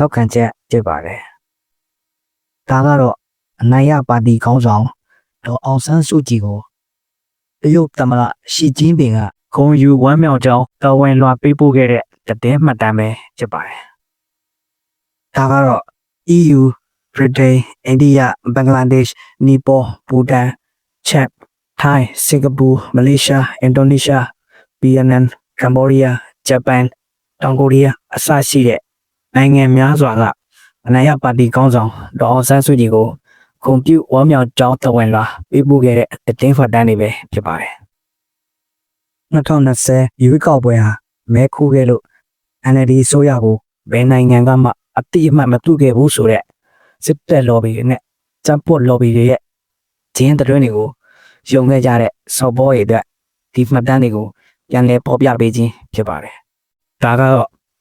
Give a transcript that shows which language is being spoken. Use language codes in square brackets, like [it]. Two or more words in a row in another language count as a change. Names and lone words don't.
[my] က်ခံချက်ဖြစ်ပါတယ်။ဒါကတော့အနိုင်ရပါတီခေါင်းဆောင်ဒေါ်အောင်ဆန်းစုကြည်ကိုတရုတ်သမ္မတရှီကျ င်းပင်ကဂုဏ်ယူဝမ်းမြောက်ကြောင်းတော်ဝင်လွှာပေးပို့ခဲ့တဲ့သတင်းမှတ်တမ်းပဲဖြစ်ပါတယ်။ဒါကတော့ EU, Britain, India, Bangladesh, Nepal, Bhutan, Chad, Thai, Singapore, Malaysia, Indonesia, Vietnam, Cambodia, Japan, တောင်ကိုရီးယားအစရှိတဲ့နိုင်ငံများစွာကအနိုင်ရပါတီခေါင်းဆောင်ဒေါ်အောင်ဆန်းစုကြည်ကိုဂုဏ်ပြုဝမ်းမြောက်ကြောင်းတော်ဝင်လွှာပေးပို့ခဲ့တဲ့သတင်းမှတ်တမ်းတွေပဲဖြစ်ပါတယ်။ 2020ရွေးကောက်ပွဲဟာမဲခိုးခဲ့လို့ NLD ဆိုရကိုဘယ်နိုင်ငံကမှအတိအမှတ်မပြုခဲ့ဘူးဆိုတဲ့စစ်တပ် lobby တွေနဲ့တပ်ဖွဲ့ lobby တွေရဲ့ဂျင်းတဲ့တွင်းတွေကိုယုံခဲ့ကြတဲ့စော်ဘောတွေအတွက်ဒီမှတ်တမ်းတွေကိုပြန်လည်ပေါ်ပြပေးခြင်းဖြစ်ပါတယ်။ဒါကတော့